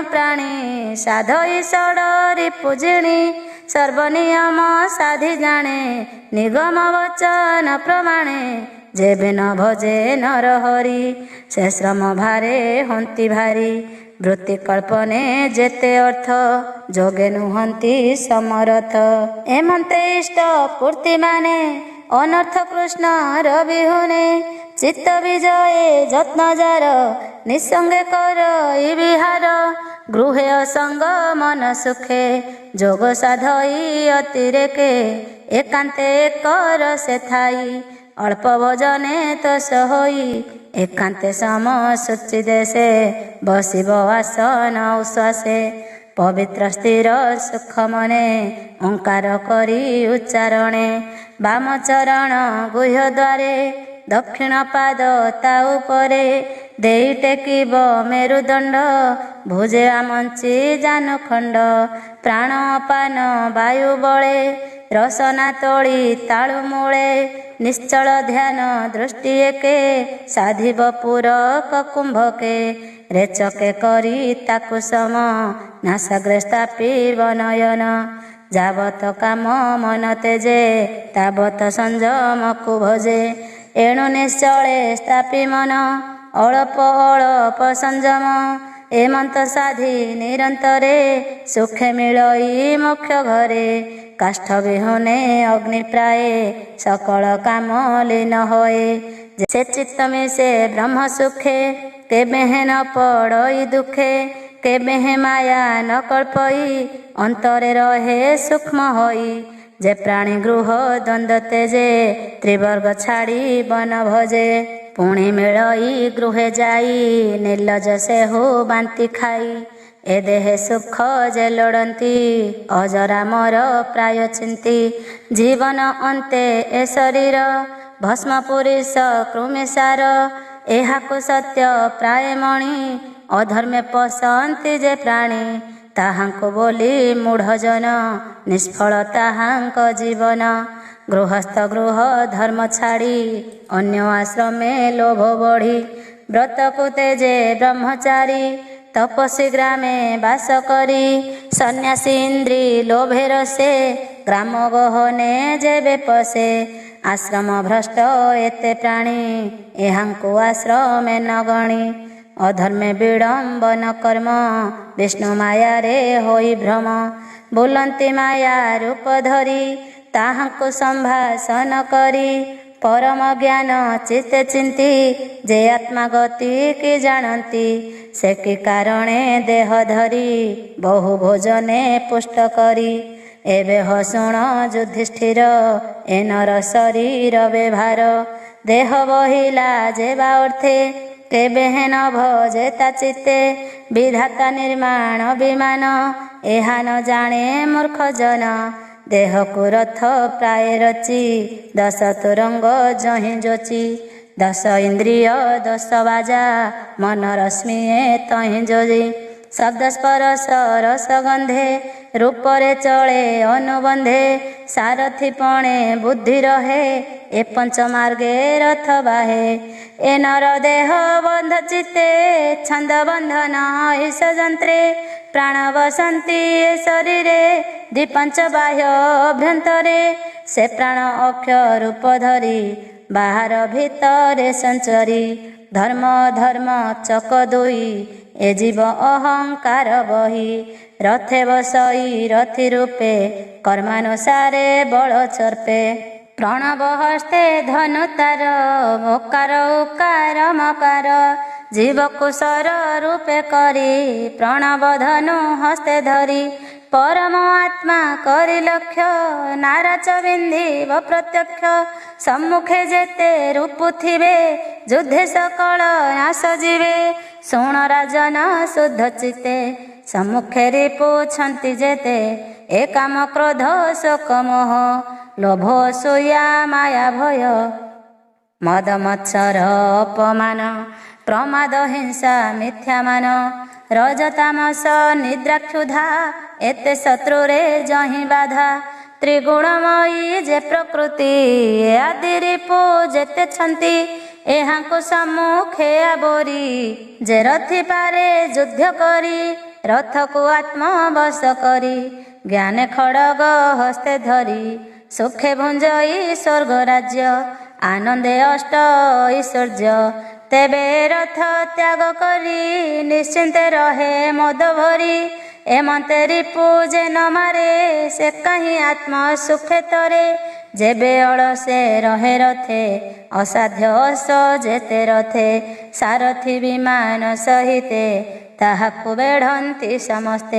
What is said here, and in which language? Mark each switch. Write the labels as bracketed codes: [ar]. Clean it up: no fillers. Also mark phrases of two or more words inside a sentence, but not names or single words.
[or] ପ୍ରାଣୀ ସାଧ ଈଶ୍ୱର ରିପୁଜିଣୀ ସର୍ବନିୟମ ସାଧି ଜାଣେ ନିଗମ ବଚନ ପ୍ରମାଣେ ଯେବେ ନ ଭଜେ ନର ହରି ସେ ଶ୍ରମ ଭାରେ ହନ୍ତି ଭାରି ବୃତ୍ତି କଳ୍ପନେ ଯେତେ ଅର୍ଥ ଯୋଗେ ନୁହନ୍ତି ସମରଥ ଏମନ୍ତେ ଇଷ୍ଟ ପୂର୍ତ୍ତି ମାନେ ଅନର୍ଥ କୃଷ୍ଣର ବିହୁନେ ଚିତ୍ତ ବିଜୟେ ଯତ୍ନ ଯାର ନିସଙ୍ଗେ କର ଇ ବିହାର ଗୃହେ ଅସଙ୍ଗ ମନ ସୁଖେ ଯୋଗ ସାଧଇ ଅତିରେକେ ଏକାନ୍ତେ ଏକର ସେ ଥାଇ ଅଳ୍ପ ଭୋଜନେ ତୋଷ ହୋଇ ଏକାନ୍ତେ ସମ ଶୁଚି ଦେଶେ ବସିବ ଆସନ ଉଶ୍ୱାସେ ପବିତ୍ର ସ୍ଥିର ସୁଖ ମନେ ଓଁକାର କରି ଉଚ୍ଚାରଣେ ବାମ ଚରଣ ଗୁହ୍ୟ ଦ୍ୱାରେ ଦକ୍ଷିଣ ପାଦ ତା ଉପରେ ଦେଇ ଟେକିବ ମେରୁଦଣ୍ଡ ଭୁଜେ ଆମଞ୍ଚି ଜାନୁଖଣ୍ଡ ପ୍ରାଣ ଅପାନ ବାୟୁ ବଳେ ରସନା ତୋଳି ତାଳୁ ମୂଳେ ନିଶ୍ଚଳ ଧ୍ୟାନ ଦୃଷ୍ଟି ଏକେ ସାଧିବ ପୂରକ କୁମ୍ଭକେ ରେଚକେ କରି ତାକୁ ସମ ନାସାଗ୍ରେ ସ୍ଥାପିବ ନୟନ ଯାବତ କାମ ମନ ତେଜେ ତାବତ ସଂଯମକୁ ଭଜେ ଏଣୁ ନିଶ୍ଚଳେ ସ୍ଥାପି ମନ ଅଳପ ଅଳପ ସଂଯମ ଏମନ୍ତ ସାଧି ନିରନ୍ତରେ ସୁଖେ ମିଳଇ ମୋକ୍ଷ ଘରେ କାଷ୍ଠ ବିହୁନେ ଅଗ୍ନି ପ୍ରାୟ ସକଳ କାମ ଲୀନ ହୋଏ ସେ ଚିତ୍ତ ମିଶେ ବ୍ରହ୍ମ ସୁଖେ କେବେ ନ ପଡ଼ଇ ଦୁଃଖେ କେବେ ମାୟା ନ କଳ୍ପଇ ଅନ୍ତରେ ରହେ ସୂକ୍ଷ୍ମ ହୋଇ ଯେ ପ୍ରାଣୀ ଗୃହ ଦ୍ୱନ୍ଦ୍ୱ ତେଜେ ତ୍ରିବର୍ଗ ଛାଡ଼ି ବନ ଭଜେ ପୁଣି ମିଳଇ ଗୃହେ ଯାଇ ନିର୍ଲଜ ସେ ହୋ ବାନ୍ତି ଖାଇ ଏ ଦେହେ ସୁଖ ଯେ ଲୋଡ଼ନ୍ତି ଅଜରା ମୋର ପ୍ରାୟ ଚିନ୍ତି ଜୀବନ ଅନ୍ତେ ଏ ଶରୀର ଭସ୍ମ ପୁରୁଷ କୃମିସାର ଏହାକୁ ସତ୍ୟ ପ୍ରାୟ ମଣି ଅଧର୍ମେ ପଶନ୍ତି ଯେ ପ୍ରାଣୀ ତାହାଙ୍କୁ ବୋଲି ମୂଢ଼ଜନ ନିଷ୍ଫଳ ତାହାଙ୍କ ଜୀବନ ଗୃହସ୍ଥ ଗୃହ ଧର୍ମ ଛାଡ଼ି ଅନ୍ୟ ଆଶ୍ରମେ ଲୋଭ ବଢ଼ି ବ୍ରତକୁ ତେଜେ ବ୍ରହ୍ମଚାରୀ ତପସ୍ୱୀ ଗ୍ରାମେ ବାସ କରି ସନ୍ୟାସୀ ଇନ୍ଦ୍ରି ଲୋଭେ ରସେ ଗ୍ରାମ ଗହନେ ଯେବେ ପଶେ ଆଶ୍ରମ ଭ୍ରଷ୍ଟ ଏତେ ପ୍ରାଣୀ ଏହାଙ୍କୁ ଆଶ୍ରମେ ନ ଗଣି ଅଧର୍ମେ ବିଡ଼ମ୍ବନ କର୍ମ ବିଷ୍ଣୁ ମାୟା ରେ ହୋଇ ଭ୍ରମ ବୁଲନ୍ତି ମାୟା ରୂପ ଧରି ତାହାଙ୍କୁ ସମ୍ଭାଷଣ କରି ପରମ ଜ୍ଞାନ ଚିତ୍ତେ ଚିନ୍ତି ଯେ ଆତ୍ମା ଗତି କି ଜାଣନ୍ତି ସେ କି କାରଣେ ଦେହ ଧରି ବହୁ ଭୋଜନେ ପୁଷ୍ଟ କରି ଏବେ ହୋ ଶୁଣ ଯୁଧିଷ୍ଠିର ଏ ନର ଶରୀର ବ୍ୟବହାର ଦେହ ବହିଲା ଯେବା ଅର୍ଥେ କେବେ ନ ଭଜେ ତା ଚିତ୍ତେ ବିଧାତା ନିର୍ମାଣ ବିମାନ ଏହା ନ ଜାଣେ ମୂର୍ଖ ଜନ ଦେହ କୁ ରଥ ପ୍ରାୟ ରଚି ଦଶ ତୁରଙ୍ଗ ଯହିଁ ଯୋଚି ଦଶ ଇନ୍ଦ୍ରିୟ ଦଶ ବାଜା ମନ ରଶ୍ମି ତହିଁ ଯୋଜି ଶବ୍ଦ ସ୍ପର୍ଶ ରସ ଗନ୍ଧେ ରୂପରେ ଚଳେ ଅନୁବନ୍ଧେ ସାରଥି ପଣେ ବୁଦ୍ଧି ରହେ ଏ ପଞ୍ଚ ମାର୍ଗେ ରଥ ବାହେ ଏ ନର ଦେହ ବନ୍ଧ ଚିତ୍ତେ ଛନ୍ଦ ବନ୍ଧନ ଈଶ ଯନ୍ତ୍ରେ ପ୍ରାଣ ବସନ୍ତି ଏ ଶରୀରେ ଦ୍ୱିପଞ୍ଚ ବାହ୍ୟ ଅଭ୍ୟନ୍ତରେ ସେ ପ୍ରାଣ ଅକ୍ଷୟ ରୂପ ଧରି ବାହାର ଭିତରେ ସଞ୍ଚରି ଧର୍ମ ଧର୍ମ ଚକ ଦୁଇ ଏ ଜୀବ ଅହଙ୍କାର ବହି ରଥେ ବସଇ ରଥି ରୂପେ କର୍ମାନୁସାରେ ବଳ ଚର୍ପେ ପ୍ରଣବ ହସ୍ତେ ଧନୁ ତାର ଓକାର ଉକାର ମକାର ଜୀବ କୁଶର ରୂପେ କରି ପ୍ରଣବ ଧନୁ ହସ୍ତେ ଧରି ପରମ ଆତ୍ମା କରି ଲକ୍ଷ୍ୟ ନାରାଚ ବିନ୍ଧିବ ପ୍ରତ୍ୟକ୍ଷ ସମ୍ମୁଖେ ଯେତେ ରୂପ ଥିବେ ଯୁଦ୍ଧେ ସକଳ ଆସ ଜୀବେ ଶୁଣ ରାଜନ ଶୁଦ୍ଧ ଚିତ୍ତେ ସମ୍ମୁଖେ ରିପୁଛନ୍ତି ଯେତେ ଏ କାମ କ୍ରୋଧ ଶୋକ ମୋହ ଲୋଭ ଅସୂୟା ମାୟା ଭୟ ମଦ ମତ୍ସର ଅପମାନ ପ୍ରମାଦ ହିଂସା ମିଥ୍ୟା ମାନ ରଜତାମସ ନିଦ୍ରା କ୍ଷୁଧା ଏତେ ଶତ୍ରୁରେ ଯହିଁ ବାଧା ତ୍ରିଗୁଣମୟୀ ଯେ ପ୍ରକୃତି ଆଦି ରିପୁ ଯେତେ ଛନ୍ତି ଏହାଙ୍କୁ ସମ୍ମୁଖେ ଆବୋରି ଯେ ରଥି ପାରେ ଯୁଦ୍ଧ କରି ରଥ କୁ ଆତ୍ମ ବଶ କରି ଜ୍ଞାନେ ଖଡ଼ଗ ହସ୍ତେ ଧରି ସୁଖେ ଭୁଞ୍ଜଇ ସ୍ୱର୍ଗ ରାଜ୍ୟ ଆନନ୍ଦେ ଅଷ୍ଟ ଐଶ୍ୱର୍ଯ୍ୟ ତେବେ ରଥ ତ୍ୟାଗ କରି ନିଶ୍ଚିନ୍ତେ ରହେ ମଦ ଭରି ଏମନ୍ତେ ରିପୁ ଯେ ନ ମାରେ ସେ କାହିଁ ଆତ୍ମା ସୁଖେ ତରେ ଯେବେ ଅଳସେ ରହେ ରଥେ ଅସାଧ୍ୟ ଅସ ଯେତେ ରଥେ ସାରଥି ବିମାନ ସହିତେ ତାହାକୁ ବେଢ଼ନ୍ତି ସମସ୍ତେ।